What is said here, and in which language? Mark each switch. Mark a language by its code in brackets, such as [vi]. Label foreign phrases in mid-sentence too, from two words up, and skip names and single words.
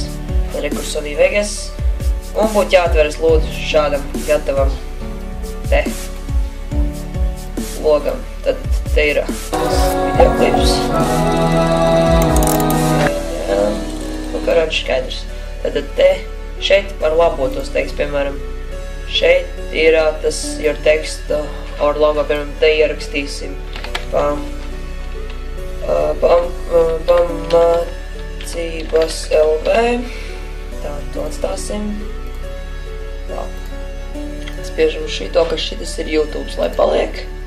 [lv] Tad rekur Sony Vegas, un būtu jāatveras lūdzu šādam gatavam te logam. Tad te ir videoklips. Jā, nu karoči skaidrs. Tad te šeit var labot tos teksts, piemēram, šeit ir tas [en] your text or logo, [lv] piemēram, te ierakstīsim pamācības LV. Tā, to atstāsim. Tā. Spiežam šito, ka šitas ir YouTube, lai paliek.